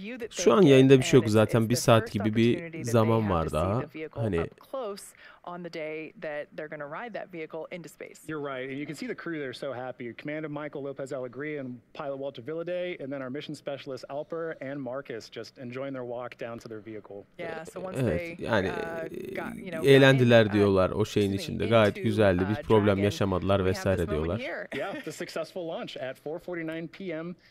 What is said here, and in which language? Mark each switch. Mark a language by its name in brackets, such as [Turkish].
[Turkish] Şu an yayında bir şey yok zaten, 1 saat gibi bir zaman var daha. Hani [English] on the day that they're going to ride that vehicle into space. You're right, and you can see the crew there so happy. Commander Michael Lopez Alegría and pilot Walter Villaday, and then our mission specialist Alper and Marcus just enjoying their walk down to their vehicle. Yeah, so once they [Turkish] yani eğlendiler diyorlar o şeyin içinde. Gayet güzeldi. Bir problem yaşamadılar vesaire diyorlar. [English] Yeah, the successful launch at 4:49 p.m.